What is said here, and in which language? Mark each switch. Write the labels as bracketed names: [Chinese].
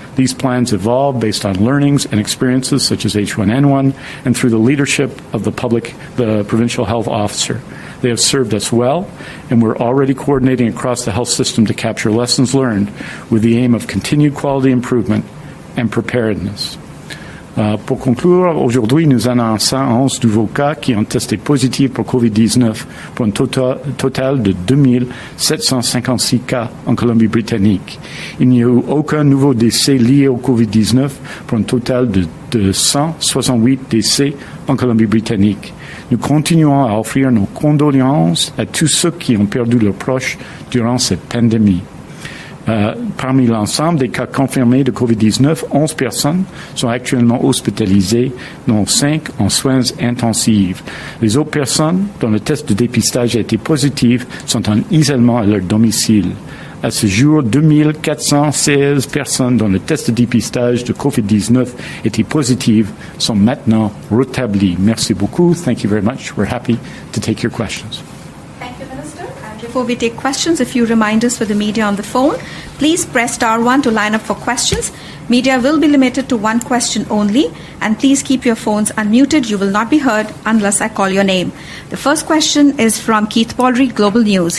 [English] These plans evolve based on learnings and experiences such as H1N1 and through the leadership of the Provincial Health Officer. They have served us well, and we're already coordinating across the health system to capture lessons learned with the aim of continued quality improvement and preparedness. [French] Pour conclure, aujourd'hui, nous annonçons 11 nouveaux cas qui ont testé positifs pour COVID-19 pour un total de 2756 cas en Colombie-Britannique. Il n'y a eu aucun nouveau décès lié au COVID-19 pour un total de 168 décès en Colombie-Britannique. Nous continuons à offrir nos condoléances à tous ceux qui ont perdu leurs proches durant cette pandémie. Parmi l'ensemble des cas confirmés de COVID-19, 11 personnes sont actuellement hospitalisées, dont 5 en soins intensifs. Les autres personnes dont le test de dépistage a été positif sont en isolement à leur domicile. À ce jour, 2416 personnes dont le test de dépistage de COVID-19 était positif sont maintenant rétablies. Merci beaucoup. [English] Thank you very much. We're happy to take your questions. Thank you, Minister. And before we take questions, a few reminders for the media on the phone. Please press *1 to line up for questions. Media will be limited to one question only, and please keep your phones unmuted. You will not be heard unless I call your name. The first question is from Keith Baldry, Global News.